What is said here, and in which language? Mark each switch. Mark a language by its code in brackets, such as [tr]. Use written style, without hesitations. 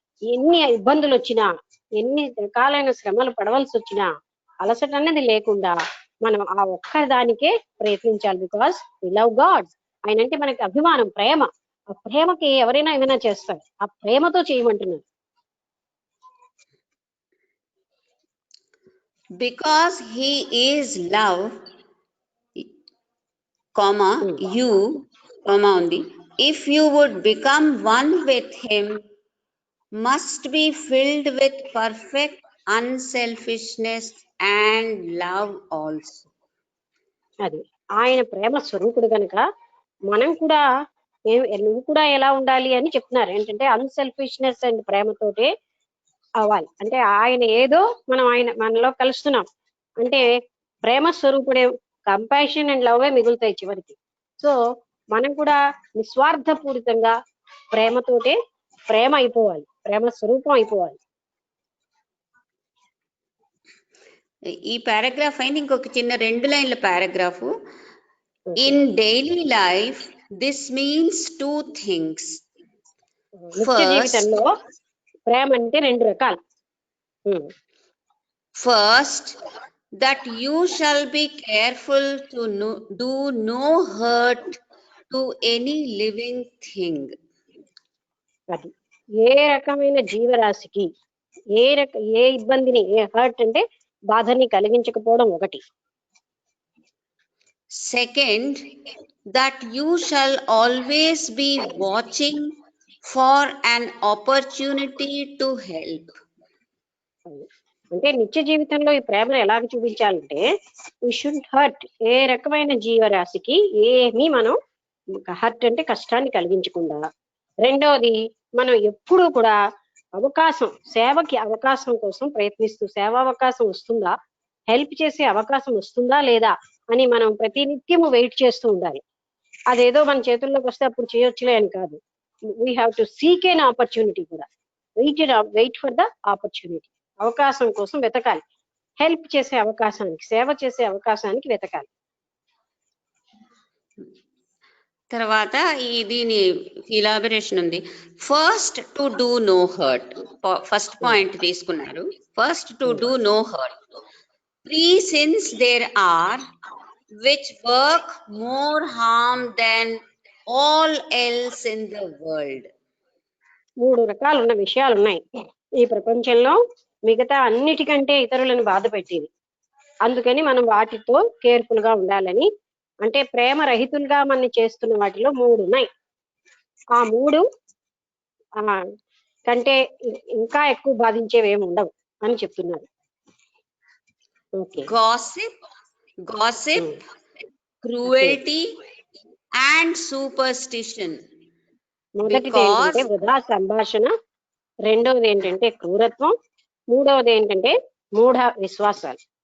[te] ఎన్ని ఇబ్బందులు వచ్చినా, ఎన్ని రకాలైన శ్రమలు పడవలసి వచ్చినా అలసట అనేది లేకుండా మనం ఆ ఒక్క దానికే ప్రయత్నించాలి. [en] Because we love God. [te] ఆయన అంటే మనకి అభిమానం, ప్రేమ. ఆ ప్రేమకి ఎవరైనా ఏమైనా చేస్తారు, ఆ ప్రేమతో చేయమంటున్నారు. [en] Because he is love, comma you, comma only, if you would become one with him, must be filled with perfect unselfishness and love also. [te] అది ఆయన ప్రేమ స్వరూపుడు కనుక మనం కూడా నువ్వు కూడా ఎలా ఉండాలి అని చెప్తున్నారు. ఏంటంటే అన్సెల్ఫిష్నెస్ అండ్ ప్రేమతోటే అవ్వాలి. అంటే ఆయన ఏదో మనం ఆయన మనలో కలుస్తున్నాం అంటే ప్రేమ స్వరూపుడే, కంపాషన్ అండ్ లవ్ మిగులుతాయి చివరికి. సో మనం కూడా నిస్వార్థపూరితంగా ప్రేమతోటే ప్రేమ అయిపోవాలి, ప్రేమ స్వరూపం అయిపోవాలి. ఈ పారాగ్రాఫ్ అయిన ఇంకొక చిన్న 2 లైన్ల paragraph. [en] In daily life this means 2 things. [te] నిత్య జీవితంలో ప్రేమ అంటే 2 రకాలు. [en] First, that you shall be careful to do no hurt to any living thing. [te] అది ఏ రకమైన జీవరాశికి ఏ ఇబ్బందిని, ఏ హర్ట్ అంటే బాధని కలిగించకపోవడం ఒకటి. [en] Second, that you shall always be watching for an opportunity to help. [te] అంటే నిత్య జీవితంలో ఈ ప్రేమను ఎలాగ చూపించాలంటే [en] we should hurt, [te] ఏ రకమైన జీవరాశికి ఏమీ మనం హర్ట్ అంటే కష్టాన్ని కలిగించకుండా. రెండవది, మనం ఎప్పుడూ కూడా అవకాశం, సేవకి అవకాశం కోసం ప్రయత్నిస్తూ, సేవా అవకాశం వస్తుందా, హెల్ప్ చేసే అవకాశం వస్తుందా లేదా అని మనం ప్రతినిత్యము వెయిట్ చేస్తూ ఉండాలి. అదేదో మన చేతుల్లోకి వస్తే అప్పుడు చేయొచ్చులే అని కాదు. [en] we have to seek an opportunity [te] కూడా. [en] wait for the opportunity, [te] అవకాశం కోసం వెతకాలి, హెల్ప్ చేసే అవకాశానికి, సేవ చేసే అవకాశానికి వెతకాలి. తర్వాత దీని ఇలాబరేషన్ ఉంది. [en] First to do no hurt, first point తీసుకున్నారు. First to do no hurt. 3 sins there are which work more harm than all else in the world. [te] 3 రకాలున్న విషయాలు ఉన్నాయి ఈ ప్రపంచంలో, మిగతా అన్నిటికంటే ఇతరులను బాధ పెట్టేది. అందుకని మనం వాటితో కేర్ఫుల్ గా ఉండాలని, అంటే ప్రేమ రహితులుగా మనం చేస్తున్న వాటిలో 3 ఉన్నాయి. ఆ 3 కంటే ఇంకా ఎక్కువ బాధించేవి ఏమి ఉండవు అని చెప్తున్నారు. [en] Gossip, cruelty and superstition. [te] మొదటిది ఏంటంటే వృధా సంభాషణ, రెండవది ఏంటంటే క్రూరత్వం, మూడవది ఏంటంటే మూఢ విశ్వాసాలు.